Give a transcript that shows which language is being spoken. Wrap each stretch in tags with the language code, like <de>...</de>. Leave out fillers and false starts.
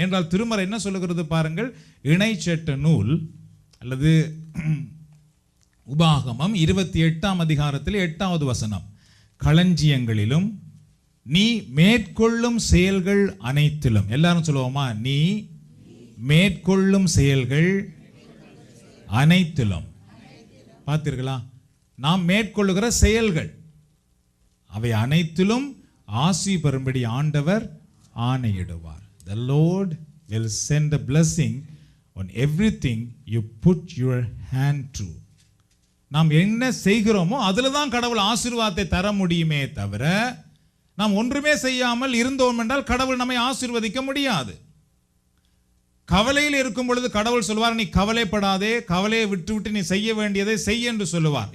<ta>என்றால் திருமறை என்ன சொல்லுகிறது பாருங்கள். இணைச்சட்ட நூல் அல்லது உபாகமம் 28ஆம் அதிகாரத்தில் 8வது வசனம், களஞ்சியங்களிலும் நீ மேற்கொள்ளும் செயல்கள் அனைத்திலும். எல்லாரும் சொல்லுவோமா? நீ மேற்கொள்ளும் செயல்கள் அனைத்திலும். பார்த்தீர்களா? நாம் மேற்கொள்ளுகிற செயல்கள் அவை அனைத்திலும் ஆசி பெறும்படி ஆண்டவர் ஆணையிடுவார்.</ta> <en>The Lord will send a blessing on everything you put your hand to.</en> <ta>நாம் என்ன செய்கிறோமோ அதில் தான் கடவுள் ஆசீர்வாதத்தை தர முடியுமே தவிர, நாம் ஒன்றுமே செய்யாமல் இருந்தோம் என்றால் கடவுள் நம்மை ஆசீர்வதிக்க முடியாது. கவலையில் இருக்கும் பொழுது கடவுள் சொல்வார், நீ கவலைப்படாதே, கவலையை விட்டு விட்டு நீ செய்ய வேண்டியதை செய் என்று சொல்லுவார்.</ta>